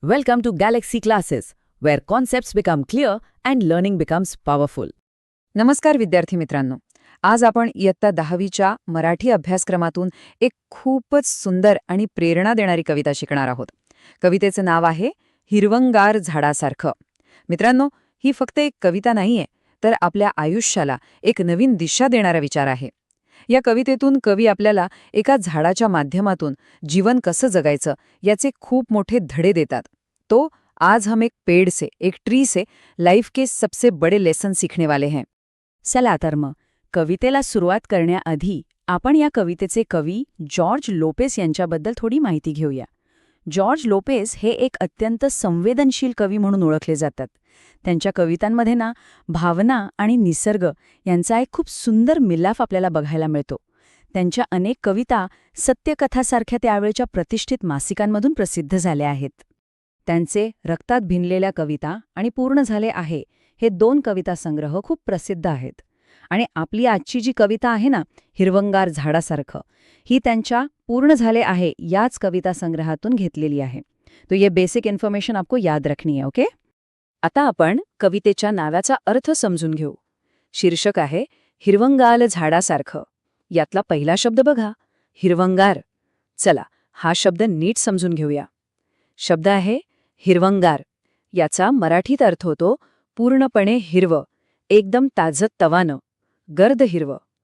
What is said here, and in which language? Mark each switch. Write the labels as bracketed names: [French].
[English] Welcome to Galaxy Classes, where concepts become clear and learning becomes powerful. [Marathi] नमस्कार विद्यार्थी मित्रांनो. आज आपण इयत्ता 10वीच्या मराठी अभ्यासक्रमातून एक खूपच सुंदर आणि प्रेरणा देणारी कविता शिकणार आहोत. कवितेचं नाव आहे हिरवंगार झाडासारखं. मित्रांनो, ही फक्त एक कविता नाहीये, तर आपल्या आयुष्याला एक नवीन दिशा देणारा विचार आहे. या कवितेतून कवी आपल्याला एका झाडाच्या माध्यमातून जीवन कसं जगायचं याचे खूप मोठे धडे देतात. [Hindi] तो आज हम एक पेड़ से, एक ट्री से लाइफ के सबसे बड़े लेसन सीखने वाले हैं. [Marathi] चला तर मग कवितेला सुरुवात करण्याआधी आपण या कवितेचे कवी जॉर्ज लोपेस यांच्याबद्दल थोडी माहिती घेऊया. जॉर्ज लोपेस हे एक अत्यंत संवेदनशील कवी म्हणून ओळखले जातात. त्यांच्या कवितांमध्ये ना भावना आणि निसर्ग यांचा एक खूप सुंदर मिलाफ आपल्याला बघायला मिळतो. त्यांच्या अनेक कविता सत्यकथासारख्या त्यावेळच्या प्रतिष्ठित मासिकांमधून प्रसिद्ध झाल्या आहेत. त्यांचे रक्तात भिनलेल्या कविता आणि पूर्ण झाले आहे हे 2 कविता संग्रह खूप प्रसिद्ध आहेत. आणि आपली आजची जी कविता आहे ना, हिरवंगार झाडासारखं, ही त्यांच्या पूर्ण झाले आहे याच कविता संग्रहातून घेतलेली आहे. [Hindi] तो ये बेसिक इन्फॉर्मेशन आपको याद रखनी है. ओके. [Marathi] आता आपण कवितेच्या नावाचा अर्थ समजून घेऊ. शीर्षक आहे हिरवंगाल झाडासारखं. यातला पहिला शब्द बघा, हिरवंगार. चला हा शब्द नीट समजून घेऊया. शब्द आहे हिरवंगार. याचा मराठीत अर्थ होतो पूर्णपणे हिरवं, एकदम ताजं तवानं, गर्द हिरवं.